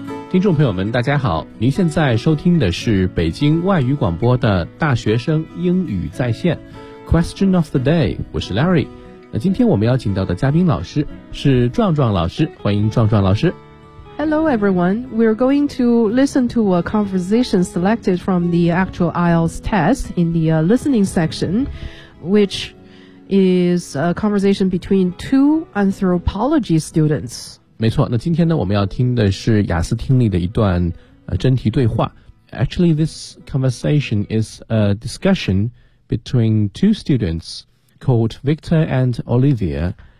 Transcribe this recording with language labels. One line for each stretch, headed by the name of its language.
Chinese: 听众朋友们大家好，您现在收听的是北京外语广播的大学生英语在线 Question of the day， 我是 Larry。那今天我们邀请到的嘉宾老师是壮壮老师，欢迎壮壮老师。
English: Hello everyone, we're going to listen to a conversation selected from the actual IELTS test in the listening section, which is a conversation between two anthropology students.
Chinese: 没错，那今天呢我们要听的是雅思听力的一段真题对话。
English: Actually, this conversation is a discussion between two students called Victor and Olivia.